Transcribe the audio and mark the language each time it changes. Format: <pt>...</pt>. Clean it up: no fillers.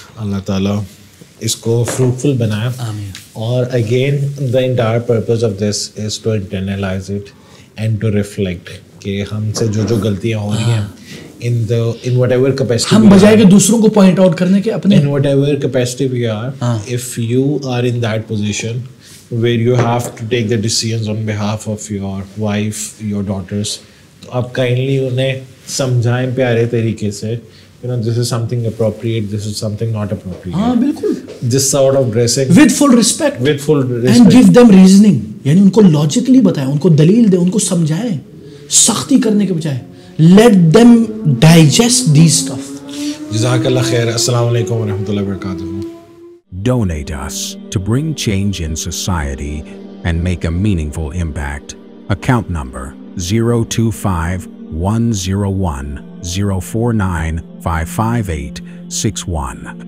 <ur>اللہ تعالیٰ اس کو فروٹفل بنائے. آمین.</ur> <en>اور again the entire purpose of this is to internalise it and to reflect</en> <ur>کہ ہم سے جو غلطیاں ہو رہی ہیں</ur> <en>in whatever capacity</en> <ur>ہم بجائے کہ دوسروں کو پوائنٹ آؤٹ کرنے کے اپنے</ur> <en>in whatever capacity we are, if you are in that position where you have to take the decisions on behalf of your wife, your daughters,</en> <ur>تو آپ کائنڈلی انہیں سمجھائیں پیارے طریقے سے,</ur> <en>this is something appropriate, this is something not appropriate.</en> <ur>ہاں بالکل.</ur> <en>This sort of dressing with full respect and give them reasoning,</en> <ur>یعنی ان کو لاجکلی بتائیں, ان کو دلیل دیں, ان کو سمجھائیں, سختی کرنے کے بجائے.</ur> <en>Let them digest these stuff.</en> <ur>جزاک اللہ خیر. السلام علیکم ورحمۃ اللہ وبرکاتہ.</ur> <en>Donate us to bring change in society and make a meaningful impact. Account number 025-101-049-55861.</en>